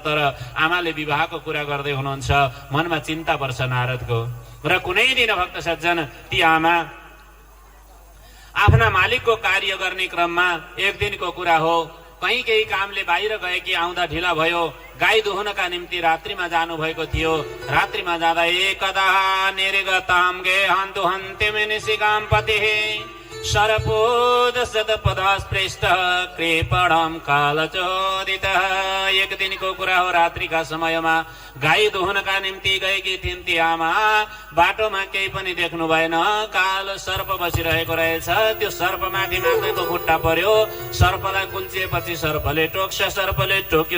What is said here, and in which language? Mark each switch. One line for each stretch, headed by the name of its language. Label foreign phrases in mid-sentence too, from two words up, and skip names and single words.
Nepali: तर आमाले विवाहको कुरा गर्दै हुनुहुन्छ, मनमा चिन्ता पर्छ नारदको। र कुनै दिन भक्त सज्जन ती आमा आफ्ना मालिकको कार्य गर्ने क्रममा एक दिनको कुरा हो, कहीँ केही कामले बाहिर गए कि आउँदा ढिला भयो। गाई दुहुनका निम्ति रात्रिमा जानु भएको थियो। रात्रिमा जाँदा
Sanskrit: एकदा निर्गताम गे हन्तु हन्त्यमे निशिकाम पतिः सरपोद सदपदास्पृष्ट कृपणम कालचोदितः।
Nepali: एक दिनको कुरा हो, रात्रिका समयमा गाई दुहुनका निम्ति गएकी थिइन् ती आमा। बाटोमा केही पनि देख्नु भएन, कालो सर्प बसिरहेको रहेछ। त्यो सर्पमाथि माथिको खुट्टा पर्यो, सर्पलाई कुल्चिएपछि सर्पले टोक्छ, सर्पले टोक्यो।